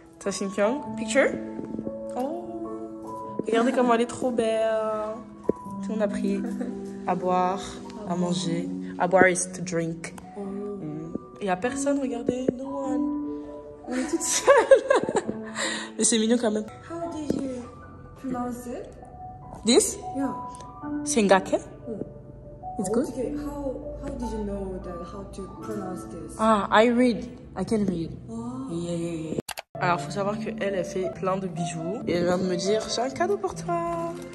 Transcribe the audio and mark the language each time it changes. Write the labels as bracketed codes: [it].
[fr] Shinpyeong, picture. Oh, regardez comment elle est trop belle. Tout le monde a pris à boire, à manger. À boire [en] is to drink. [fr] Il n'y a personne, regardez. [en] No one. [fr] On est toutes seules. Mais c'est mignon quand même. [en] How did you pronounce it? This? Yeah. [ko] 생각해? [en] It's good. Okay, how did you know that how to pronounce this? Ah, I can read. Oh. Yeah. [fr] Alors, faut savoir qu'elle fait plein de bijoux. Et elle vient de me dire, j'ai un cadeau pour toi.